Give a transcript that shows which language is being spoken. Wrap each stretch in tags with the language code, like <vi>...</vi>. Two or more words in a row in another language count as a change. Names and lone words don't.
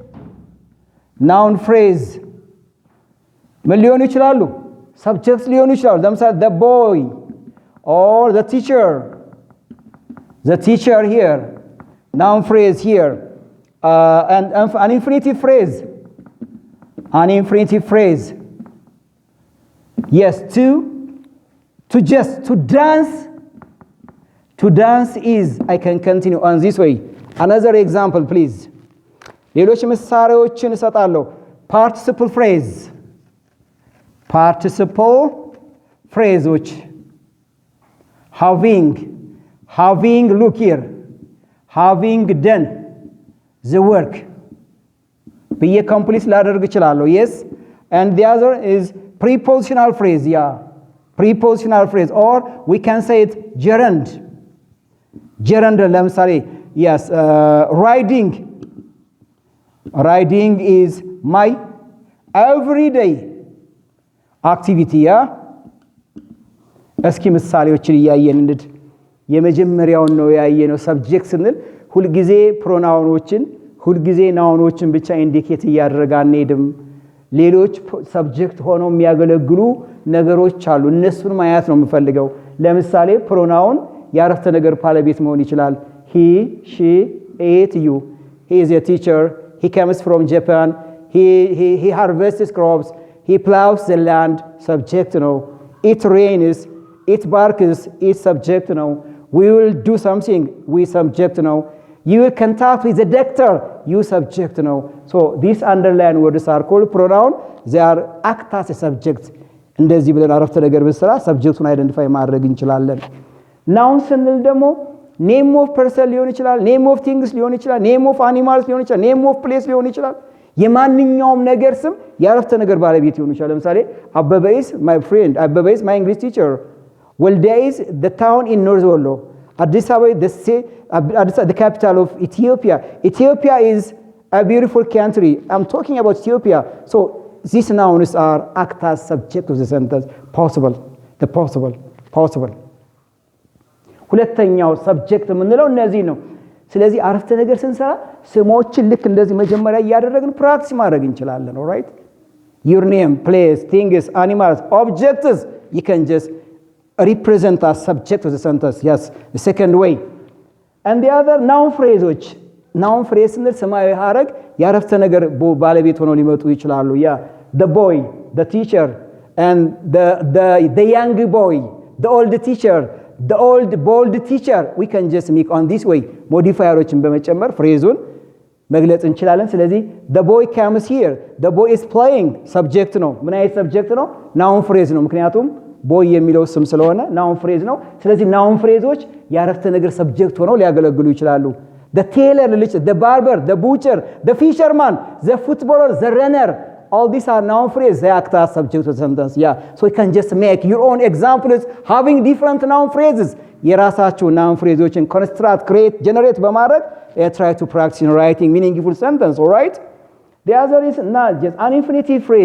<am>ምን ሊሆኑ ይችላሉ</am> <en>subjects</en> <am>ሊሆኑ ይችላሉ ለምሳሌ</am> <en>the boy or the teacher here noun phrase here and an infinitive phrase yes to dance is I can continue on this way another example please</en> <am>ሌሎች ምሳሌዎችን እሰጣለሁ</am> <en>participle phrases having look here having done the work be complete</en> <am>ላደርግ እችላለሁ</am> <en>yes and the other is prepositional phrase or we can say it gerund ለምሳሌ yes riding is my everyday activity</en> <am>እስኪ ምሳሌዎችን ያያየን እንድ የመጀመሪያው ነው ያያየነው ሰብጀክት ስንል ሁሉ ጊዜ ፕሮናውኖችን ሁሉ ጊዜ ናውኖችን ብቻ ኢንዲኬት ያደርጋ አንሄድም ሌሎች ሰብጀክት ሆነው የሚያገለግሉ ነገሮች አሉ እነሱን ማየት ነው የምፈልገው ለምሳሌ ፕሮናውን ያረፍተ ነገር ባለቤት መሆን ይችላል</am> <en>he she it you he is a teacher he comes from Japan he harvests crops he plows the land subject no it rains it barks it subject no we will do something we subject no you will contact with the doctor you subject no so these underline words are called pronoun they are act as a subject</en> <am>እንደዚህ ብለን አረፍተ ነገር በስራ ሰብጀክቱን አይደንቲፋይ ማድረግ እንችላለን</am> <en>noun</en> <am>ስንል ደግሞ</am> <en>name of person</en> <am>ሊሆን ይችላል</am> <en>name of things</en> <am>ሊሆን ይችላል</am> <en>name of animals</en> <am>ሊሆን ይችላል</am> <en>name of place</en> <am>ሊሆን ይችላል የማንኛውም ነገር ስም ያረፍተ ነገር ባለቤት ሊሆን ይችላል ለምሳሌ</am> <en>አበበ is my friend አበበ is my English teacher ወልዲያ is the town in North Wolo Addis Ababa the capital of Ethiopia is a beautiful country I'm talking about Ethiopia so these nouns are act as subject of the sentence possible</en> <am>ሁለተኛው ሰብጀክት ምንለው እነዚህ ነው ስለዚህ አረፍተ ነገር ስንሰራ ስሞችን ልክ እንደዚህ መጀመሪያ ያደረግን ፕራክቲስ ማድረግ እንችላለን</am> <en>alright your name place things animals objects you can just represent as subject of the sentence yes the second way and the other noun phrase</en> <am>ስንል ሰማያዊ ሐረግ ያረፍተ ነገር ባለቤት ሆነው ሊመጡ ይችላሉ ያ</am> <en>the boy the teacher and the young boy the old teacher the old bold teacher we can just make on this way</en> <am>modifierዎችን በመጨመር ፍሬዙን መግለጽ እንችላለን ስለዚህ</am> <en>the boy comes here the boy is playing subject</en> <am>ነው ምን አይነት subject ነው</am> <en>noun phrase</en> <am>ነው ምክንያቱም boy የሚለው ስም ስለሆነ</am> <en>noun phrase</en> <am>ነው ስለዚህ noun phraseዎች ያረፍተ ነገር subject ሆነው ሊያገለግሉ ይችላሉ</am> <en>the tailor the barber the butcher the fisherman the footballer the runner all these are noun phrases they act as subject of sentence yeah so you can just make your own examples having different noun phrases የራሳችሁ noun phraseዎችን construct create generate በማድረግ try to practice in writing meaningful sentence all right the other is not just an infinitive</en>